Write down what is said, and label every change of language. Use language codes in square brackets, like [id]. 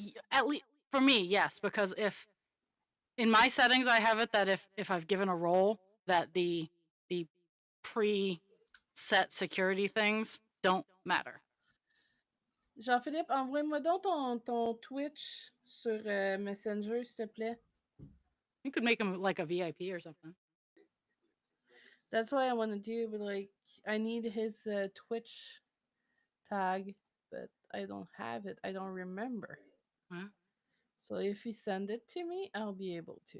[en] At least for me, yes, because if in my settings I have it that if I've given a role, that the pre-set security things don't matter. [fr] Jean-Philippe, envoie-moi donc ton Twitch sur Messenger, s'il te plaît. [en] You could make him like a VIP or something. That's what I want to do, but like I need his Twitch tag, but I don't have it. I don't remember. Huh? So if you send it to me, I'll be able to.